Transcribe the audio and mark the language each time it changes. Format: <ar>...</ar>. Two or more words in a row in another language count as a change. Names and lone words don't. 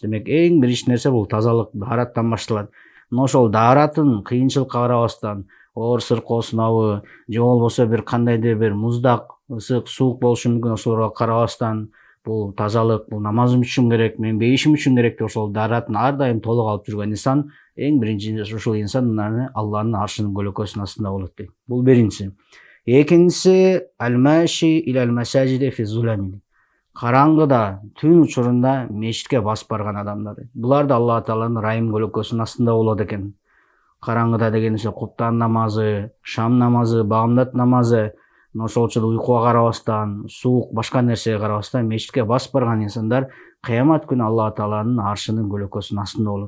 <ky>Демек эң биринчи нерсе бул тазалык, даараттан башталат. Мына ошол дааратын кыйынчылыкка карабастан, оор сыркоосунабы, же болбосо бир кандайдыр бир муздак, ысык, суук болушу мүмкүн, ошолорго карабастан бул тазалык, бул намазым үчүн керек, менин бейишим үчүн керек деп ошол дааратын ар дайым толук алып жүргөн инсан, эң биринчи ушул инсан Алланын аршынын көлөкөсүнүн астында болот дейт. Бул биринчиси. Экинчиси</ky> <ar>الماشي إلى المساجد في الظلام.</ar> <ky>Караңгыда, түн учурунда мечитке басып барган адамдар. Булар да Алла тааланын ырайым көлөкөсүнүн астында болот экен. Караңгыда дегенибиз куптан намазы, шам намазы, багамдат намазы, ошол учурда уйкуга карабастан, суук, башка нерсеге карабастан мечитке басып барган инсандар кыямат күнү Алла тааланын аршынын көлөкөсүнүн астында болот.</ky>